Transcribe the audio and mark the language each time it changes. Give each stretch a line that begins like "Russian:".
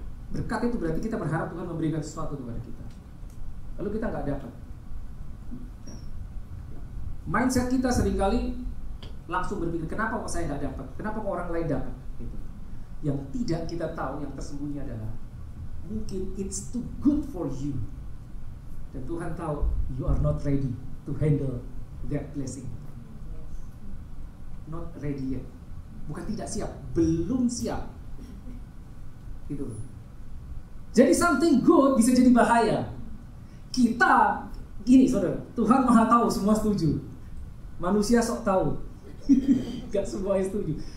Indonesian: Berkat itu berarti kita berharap Tuhan memberikan sesuatu kepada kita, lalu kita nggak dapat. Mindset kita seringkali langsung berpikir, kenapa kok saya nggak dapat? Kenapa kok orang lain dapat? Gitu. Yang tidak kita tahu, yang tersembunyi adalah mungkin
English: it's too good for you.
Indonesian: Dan Tuhan tahu
English: you are not ready to handle that blessing. Not ready yet.
Indonesian: Bukan tidak siap, belum siap. Gitu. Jadi
English: something good
Indonesian: bisa jadi bahaya. Kita gini, saudara, Tuhan Maha tahu, semua setuju. Manusia sok tahu. Gak semuanya setuju.